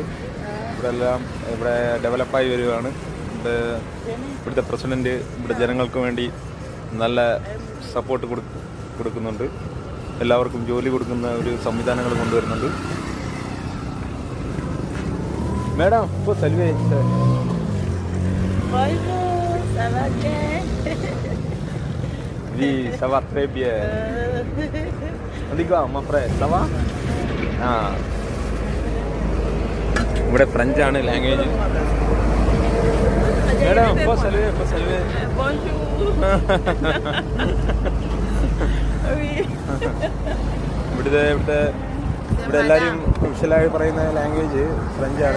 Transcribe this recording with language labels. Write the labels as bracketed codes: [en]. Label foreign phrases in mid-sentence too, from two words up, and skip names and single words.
[ml] ഇവിടെ ഡെവലപ്പായി വരികയാണ്. ഇവിടുത്തെ പ്രസിഡൻറ്റ് ഇവിടെ ജനങ്ങൾക്ക് വേണ്ടി നല്ല സപ്പോർട്ട് കൊടുക്കുന്നുണ്ട്. എല്ലാവർക്കും ജോലി കൊടുക്കുന്ന ഒരു സംവിധാനങ്ങൾ കൊണ്ടുവരുന്നുണ്ട്. മേഡം ഇപ്പോൾ സൽവേ [fr] Oui, ça va très bien. On dit quoi, mon frère? Ça va? [ml] ഇവിടെ ഫ്രഞ്ചാണ് ലാംഗ്വേജ്. മേഡം ഇപ്പോൾ സൽവേ ഇവിടെ എല്ലാവരും ഒഫീഷ്യലായി പറയുന്ന ലാംഗ്വേജ് ഫ്രഞ്ചാണ്.